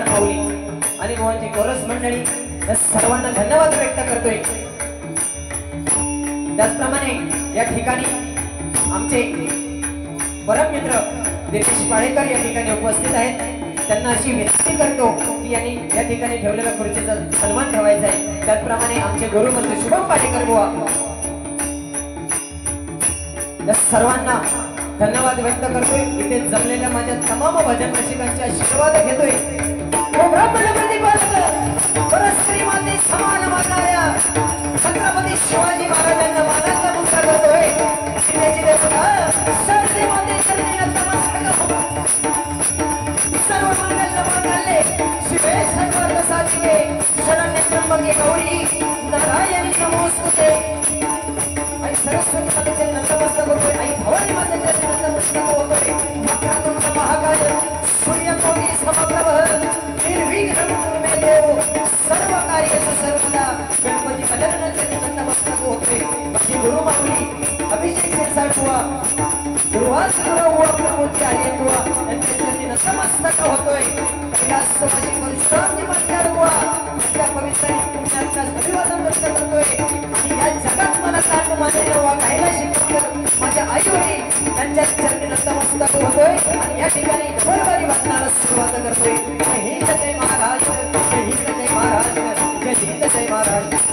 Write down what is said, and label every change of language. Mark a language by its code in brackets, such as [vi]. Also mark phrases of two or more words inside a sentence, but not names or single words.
[mr] माऊली आणि बुवांची कोरस मंडळी या सर्वांना धन्यवाद व्यक्त करतोय त्याचप्रमाणे या ठिकाणी आमचे परम मित्र दिनेश पाळेकर या ठिकाणी उपस्थित आहेत त्यांना अशी विनंती करतो की यांनी या ठिकाणी ठेवलेल्या खुर्चीचा सन्मान ठेवायचा आहे त्याचप्रमाणे आमचे गुरुमंत्र शुभम पाटेकर बुवा या सर्वांना धन्यवाद व्यक्त करतोय इथे जमलेल्या माझ्या तमाम भजन रसिकांचे आशीर्वाद घेतोय परस्त्रीमध्ये समान मानणाऱ्या छत्रपती शिवाजी महाराजांना मानाचा मुद्दा करतोय [sa] सर्व मंगल मांगल्ये शिवे सर्वार्थ साधिके शरण्ये त्र्यंबके गौरी नारायणी नमोस्तुते [mr] आई सरस्वती मातेचे नतमस्तक होतोय आई भवानी मातेचे नतमस्तक होतोय [sa] वक्रतुंड महाकाय सूर्यकोटी समप्रभ निर्विघ्नं कुरु मे देव सर्व कार्येषु सर्वदा [mr] गणपती गजाननाचे नतमस्तक होतोय माझी गुरु माऊली अभिषेक शिरसाट बुवा गुरुवास गुरु प्रभूती आले बुवा यांच्या नतमस्तक होतोय स्वामी परशुरामजी म्हणतात बुवा त्या पवित्र पुण्याचा अभिवादन व्यक्त करतोय आणि या जगात मला ताट मानेला वागायला शिकवलं माझ्या आई वडील त्यांच्या चरणी नतमस्तक होतोय आणि या ठिकाणी ढोलबारी वाजनाला सुरुवात करतोय जय हिंद जय महाराज जय हिंद जय महाराज जय हिंद जय महाराज.